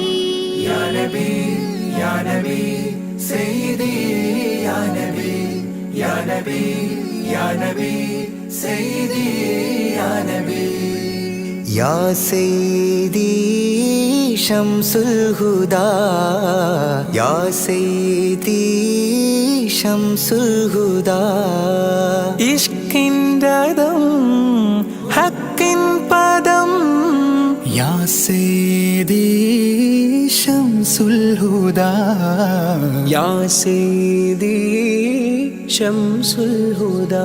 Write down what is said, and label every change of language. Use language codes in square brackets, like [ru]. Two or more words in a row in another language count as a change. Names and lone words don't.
[ar] يا نبي يا نبي سيدي يا نبي يا نبي يا نبي سيدي يا نبي يا سيدي شمس الهدى يا سيدي شمس الهدى [ml] ഇഷ്കിൻഡദം ഹക്കിൻ പദം [ar] يا سيدي شمس الهدى يا سيدي شمس الهدى